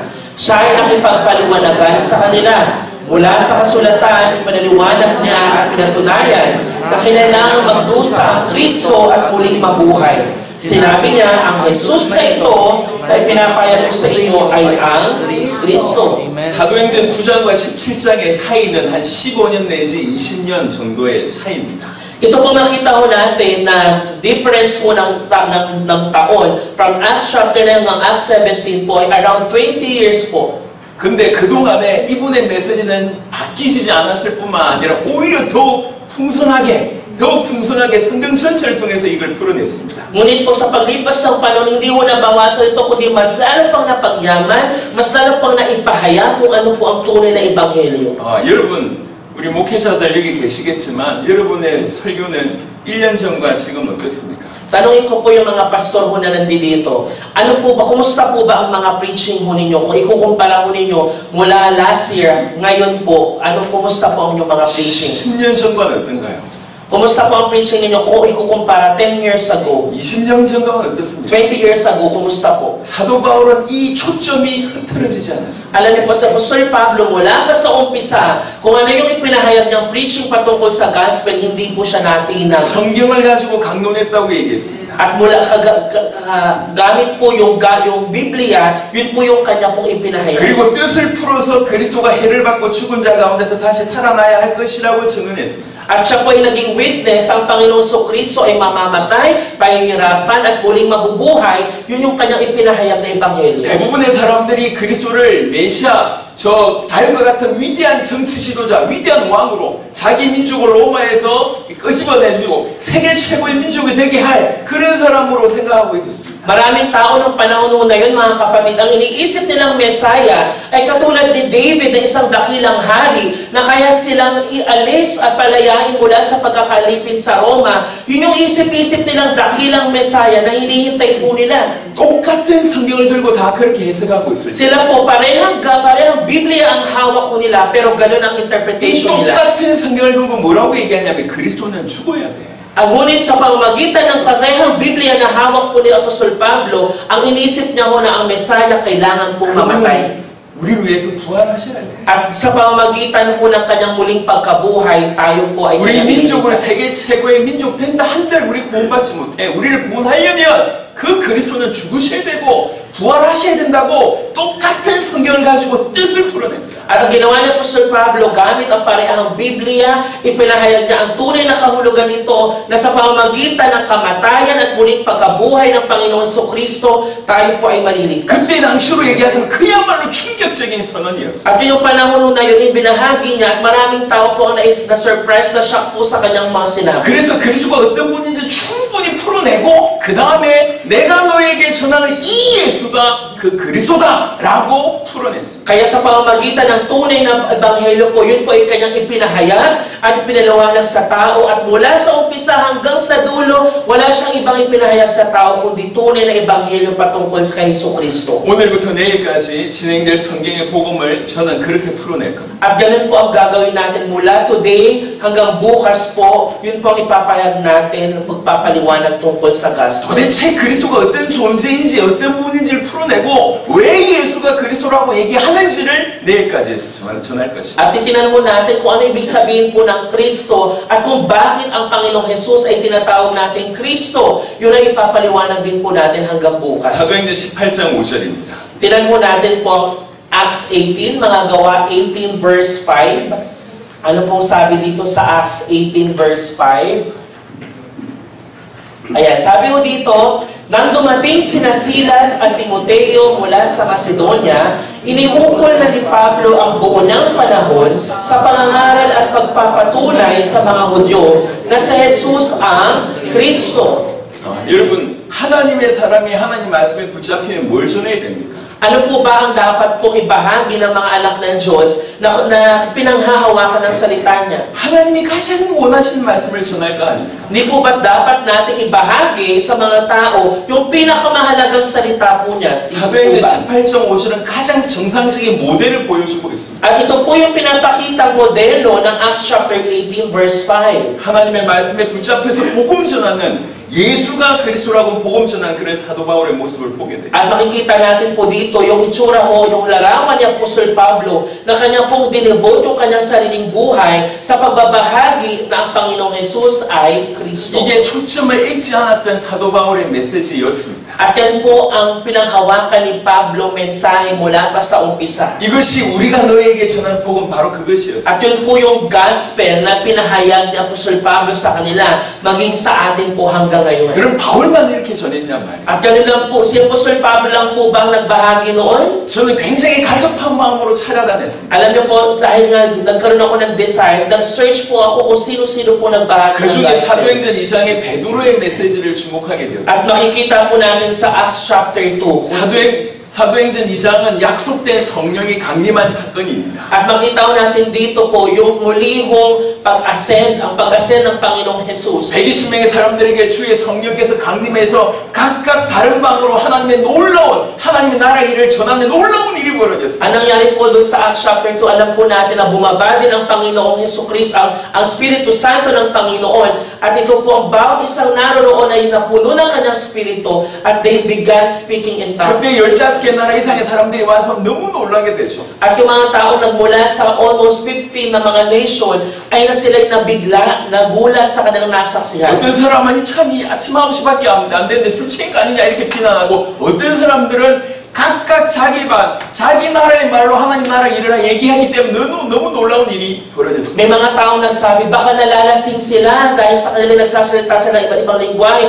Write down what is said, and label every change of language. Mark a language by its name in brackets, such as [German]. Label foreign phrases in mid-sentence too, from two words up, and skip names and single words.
[Filipino] Siya ay nakipagpaliwanagan sa kanila. Mula sa kasulatan, ipinaliwanag niya at pinatunayan na kailangang magdusa ang Kristo at muling mabuhay. Sinabi niya, ang Jesus na ito na ipinapayag ko sa inyo ay ang Kristo. [Korean] 사도행전 9장과 17장의 사이는 한 15년 내지 20년 정도의 차이입니다. [Filipino] Ito po makita ko natin na difference po ng taon from Acts chapter 9 ng Acts 17 po ay [English] around 20 years [Filipino] po. [Korean] 근데 그동안에 이분의 메시지는 바뀌지 않았을 뿐만 아니라 오히려 더욱 풍성하게 성경 전체를 통해서 이걸 풀어냈습니다. [Filipino] Ngunit po sa paglipas ng panahon, hindi mo nabawasan ito, kundi mas lalo pang napagyaman, mas lalo pang naipahayag kung ano po ang tunay na ebanghelyo. [Korean] 여러분, 우리 목회자들 여기 계시겠지만 여러분의 설교는 1년 전과 지금 어떻습니까? [Filipino] Tanungin ko po yung mga pastor ho na nandito. Ano po ba, kumusta po ba ang mga preaching ho ninyo? Kung ikukumpara ho ninyo mula [English] last year, [Filipino] ngayon po, kumusta po ang inyong mga preaching? [Korean] 10년 전과는 어떤가요? [Filipino] Kumusta po ang preaching ninyo kung ikukumpara [English] 10 years ago? [Korean] 20년 전과는 어떻습니까? [English] 20 years ago, [Filipino] kumusta po? [Korean] 사도 바울은 이 초점이 흐트러지지 않았습니다. [Filipino] Alam niyo po sa Apostol Pablo, mula pa sa umpisa, kung ano yung ipinahayag niyang preaching patungkol sa gospel, hindi po siya natinag. [Korean] 성경을 가지고 강론했다고 얘기했습니다. [Filipino] At mula gamit po yung Biblia, yun po yung kanya pong ipinahayag. [Korean] 그리고 뜻을 풀어서 그리스도가 해를 받고 죽은 자 가운데서 다시 살아나야 할 것이라고 증언했습니다. [Filipino] At siya po ay naging witness, ang Panginoong Jesucristo ay mamamatay, pahihirapan, at muling mabubuhay. Yun yung kanyang ipinahayag na ebanghelyo. [Korean] 대부분의 사람들이 그리스도를 메시아, 다윗과 같은 위대한 정치 지도자, 위대한 왕으로 자기 민족을 로마에서 끄집어내주고 세계 최고의 민족이 되게 할 그런 사람으로 생각하고 있었습니다. [Filipino] Maraming tao ng panahon na yun, mga kapatid, ang iniisip nilang Messiah ay katulad ni David na isang dakilang hari na kaya silang ialis at palayain mula sa pagkakalipin sa Roma. Yun yung isip-isip nilang dakilang Messiah na hinihintay po nila. [Korean] 똑같은 성경을 들고 다 그렇게 해석하고 있어요. [Filipino] Sila po parehang Biblia ang hawak ko nila, pero ganun ang [Korean] 이 [Filipino] interpretation nila. [Korean] 똑같은 성경을 들고 뭐라고 얘기하냐면 그리스도는 죽어야 돼. [Filipino] Ngunit sa pamamagitan ng parehang Biblia na hawak po ni Apostol Pablo, ang inisip niya ho na ang Messiah kailangan pong mamatay. [Korean] 우리를 위해서 부활하셔야 돼. [Filipino] At sa pamamagitan po ng kanyang muling pagkabuhay, tayo po ay [Korean] 우리 민족을 [Filipino] iligtas. [Korean] 세계 최고의 민족 된다 한들 우리 구원받지 못해. 우리를 구원하려면 그 그리스도는 죽으셔야 되고 부활하셔야 된다고 똑같은 성경을 가지고 뜻을 풀어냅니다. [Filipino] At ang ginawa ni Apostol Pablo, gamit ang parehang Biblia, ipinahayag niya ang tunay na kahulugan nito na sa pamamagitan ng kamatayan at muling pagkabuhay ng Panginoon Jesucristo, tayo po ay maliligtas. [Korean] 그때 당시로 얘기하자면 그야말로 충격적인 선언이었어요. [Filipino] At yung panahon na yun, ibinahagi niya at maraming tao po ang na-surprise na shock po sa kanyang mga sinabi. [Korean] 그래서 그리스도가 어떤 분인지 충분히 풀어내고 그 다음에 내가 너에게 전하는 이 예수가 그 그리스도다라고 풀어냈습니다. [Filipino] Kaya sa pamamagitan ng tunay na ebanghelyo po, yun po ay kanyang ipinahayag at ipinaliwanag sa tao at mula sa umpisa hanggang sa dulo, wala siyang ibang ipinahayag sa tao kundi tunay na ebanghelyo patungkol sa Jesucristo. [Korean] 오늘부터 내일까지 진행될 성경의 복음을 저는 그렇게 풀어낼 겁니다. [Filipino] At ganun po ang gagawin natin mula today hanggang bukas po, yun po ang ipapahayag natin, pagpapaliwanag tungkol sa gospel. [Korean] 도대체 그리스도가 어떤 존재인지 어떤 분인지를 풀어내고 왜 예수가 그리스도라고 얘기하는지를 내일까지 전할 것입니다. [Filipino] At itinan mo natin kung ano ibig sabihin po ng Kristo at kung bakit ang Panginoong Jesus ay tinatawag natin Kristo. Yun ay ipapaliwanag din po natin hanggang bukas. [Korean] 사도행전 18장 5절입니다. [Filipino] Tinan mo natin po Acts 18, mga gawa 18 verse 5. Ano pong sabi dito sa Acts 18 verse 5? Ayan, sabi mo dito, nang dumating sina Silas at Timoteo mula sa Macedonia, iniukol na ni Pablo ang buo ng panahon sa pangangaral at pagpapatunay sa mga Hudyo na si Jesus ang Kristo. [Korean] 여러분, 하나님의 사람이 하나님 말씀에 붙잡히면 뭘 전해야 됩니까? [Filipino] Ano po ba ang dapat pong ibahagi ng mga anak ng Diyos na pinanghahawakan ng salita niya? [Korean] 하나님이 가장 원하시는 말씀을 전할 거 아닙니까? [Filipino] Hindi po ba dapat natin ibahagi sa mga tao yung pinakamahalagang salita po niya? [Korean] 사도행전 18장 5절은 가장 정상적인 모델을 보여주고 있습니다. [Filipino] At ito po yung pinapakitang modelo ng Acts chapter 18 verse 5. [Korean] 하나님의 말씀에 붙잡혀서 복음 전하는 예수가 그리스도라고 복음 전한 그런 사도 바울의 모습을 보게 돼요. [Filipino] At makikita natin po dito yung itsura o yung larawan ni Apostol Pablo na kanya pong dinevote yung kanyang sariling buhay sa pagbabahagi na ang Panginoong Jesus ay Kristo. [Korean] 이게 초점을 잃지 않았던 사도 바울의 메시지였습니다. [Filipino] At yan po ang pinanghawakan ni Pablo mensahe mula pa sa umpisa. [Korean] 이것이 우리가 너에게 전한 복음 바로 그것이었어요. [Filipino] At yun po yung gospel na pinahayag ni Apostol Pablo sa kanila maging sa atin po hanggang ngayon. [Korean] 그럼 바울만 이렇게 전했냔 말이에요. [Filipino] At ganun lang po, si Apostol Pablo lang po bang nagbahagi noon? [Korean] 저는 굉장히 갈급한 마음으로 찾아다녔습니다. [Filipino] Alam niyo po, dahil nga nagkaroon ako ng desire, nag-search po ako kung sino-sino po nagbahagi [Korean] 그 [Filipino] ng [Korean] 중에 [Filipino] gospel. [Korean] 사도행전 2장의 베드로의 메시지를 주목하게 되었습니다. [Filipino] At makikita po namin sa Acts chapter 2. [Korean] 사도행전 2장은 약속된 성령이 강림한 사건입니다. [Filipino] At makita ko natin dito po yung mulihong pag-ascend, ang pag-ascend ng Panginoong Jesus. [Korean] 120명의 사람들에게 주의 성령께서 강림해서 각각 다른 방으로 하나님의 놀라운 하나님의 나라의 일을 전하는 놀라운 일이 벌어졌습니다. [Filipino] Ang nangyari po doon sa Acts chapter 2, alam po natin na bumaba din ang Panginoong Jesucristo, ang Espiritu Santo ng Panginoon. At ito po ang bawat isang naroroon ay napuno ng kanyang Espiritu at [English] they began speaking in tongues. [Korean] 그때 15개 나라 이상의 사람들이 와서 너무 놀라게 되죠. [Filipino] At yung mga tao nagmula sa almost 15 na mga nation ay na sila'y nabigla, nagulat sa kanilang nasaksihan. [Korean] 어떤 사람은 참이 아침 9시밖에 안 됐는데 술 취한 거 아니냐 이렇게 비난하고 어떤 사람들은 각각 자기 반, 자기 나라의 말로 하나님 나라 일을 얘기하기 때문에 너무 놀라운 일이 벌어졌습니다. [Filipino] May mga taong nagsabi, baka nalalasing sila dahil sa kanila nagsasalita sila ng iba't ibang lingwahe.